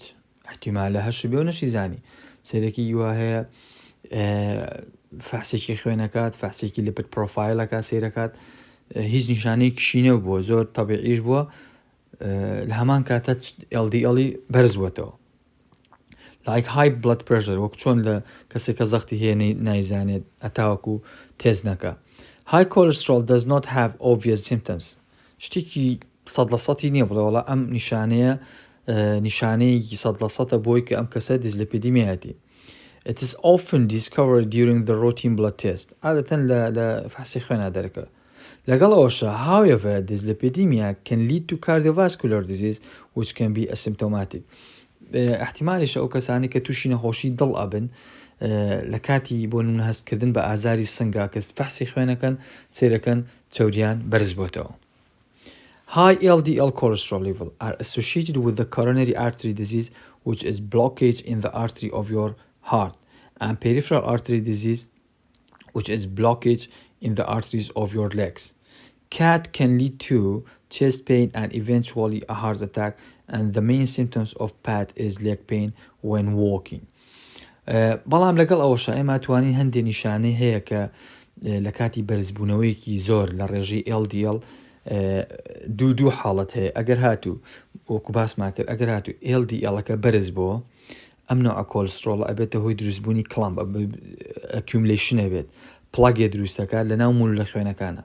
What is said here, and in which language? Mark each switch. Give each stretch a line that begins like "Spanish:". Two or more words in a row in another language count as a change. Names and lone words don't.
Central Kurdish: احتیمالە هەش بێ و نەشی زانی. سەرێکی یوە هەیە فحسێکی خوێنەکات فحسێکی
English: lipid profileeke
Central Kurdish: سێرەکات هیچ نیشانەیەکیشی نەبووە زۆر تەبیعیش بووە لە هەمان کاتە LDL بەرز بووەتەوە.
English: like high blood pressure
Central Kurdish: وەک چۆن لە کەسێکە زەختی هەیە نایزانێت ئەتاوەکو تێز نەکە.
English: high cholesterol does not have obvious symptoms.
Central Kurdish: شتێکی 100% نییە بڵێ وەڵا ئەم نیشانەیە نیشانەیەکی 100% بۆی کە ئەم کەسە دیسلیپیدیمیا هەیەتی.
English: It is often discovered during the routine blood test.
Central Kurdish: عادەتەن لە فحسی خوێنە دەرەکە. لەگەڵ ئەوەشە
English: however dyslipidemia can lead to cardiovascular disease which can be asymptomatic.
Central Kurdish: احتیمالیشە ئەو کەسانی کە تووشی نەخۆشی دڵ ئەبن لە کاتی بۆ نمونە هەستکردن بە ئازاری سنگا کە فحسی خوێنەکەن سێرەکەن چەوریان بەرز بووەتەوە.
English: High LDL cholesterol level are associated with the coronary artery disease which is blockage in the artery of your heart and peripheral artery disease which is blockage in the arteries of your legs. CAT can lead to chest pain and eventually a heart attack, and the main symptoms of PAT is leg pain when walking.
Central Kurdish: بەڵام لەگەڵ ئەوەشە ئێمە توانین هەندێک نیشانەی هەیە کە لە کاتی بەرزبوونەوەیەکی زۆر لە ڕێژەی LDL دوو حاڵەت هەیە ئەگەر هاتوو وەکو باسمان کرد ئەگەر هاتوو LDLەکە بەرز بووە ئەم نوع کۆلسترۆڵ ئەبێتە هۆی دروستبوونی
English: clump accumulation
Central Kurdish: ئەبێت پڵاگێ دروستەکات لە ناو مول لە خوێنەکانە.